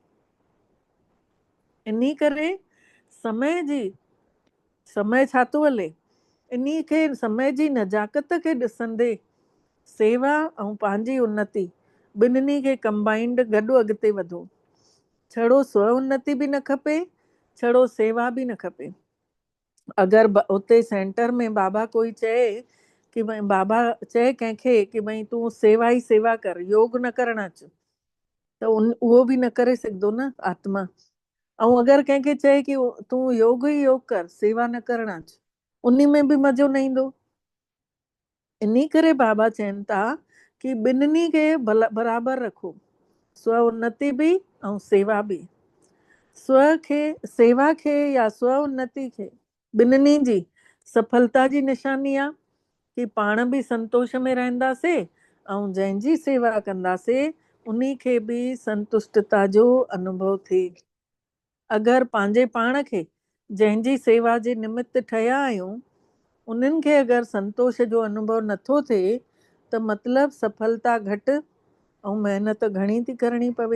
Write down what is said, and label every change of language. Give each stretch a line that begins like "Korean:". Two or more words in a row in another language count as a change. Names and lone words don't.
Sindhi: इन्ही करे समय छा थो हले, इन्ही खे समय जी नजाकत खे ॾिसंदे सेवा ऐं पंहिंजी उन्नति ॿिन्हिनि खे कंबाइंड गॾु अॻिते वधो। छड़ो स्व उन्नति बि न खपे, छड़ो सेवा बि न खपे। अगरि उते सेंटर में बाबा कोई चए कि भई बाबा चए कंहिंखे कि भई तूं सेवा ई सेवा कर, योग न करणु अच, त उहो बि न करे सघंदो न आत्मा। ऐं अगरि कंहिंखे चए कि तूं योग ई योग कर, सेवा न करणु अच, उन में बि मज़ो न ईंदो। इन्ही करे बाबा चवनि था कि ॿिन्हिनि खे बराबरि रखो, स्व उन्नति बि ऐं सेवा बि। सेवा खे या स्व उन्नति खे ॿिन्हिनि जी सफलता जी निशानी आहे कि पाण बि संतोष में रहंदासीं ऐं जंहिंजी सेवा कंदासीं उन्ही खे बि संतुष्टता जो अनुभव थिए। अगरि पंहिंजे पाण खे जंहिंजी सेवा जे निमित्त ठहिया आहियूं उन्हनि खे अगरि संतोष जो अनुभव नथो थिए त मतिलबु सफलता घटि ऐं महिनत घणी थी करणी पवे।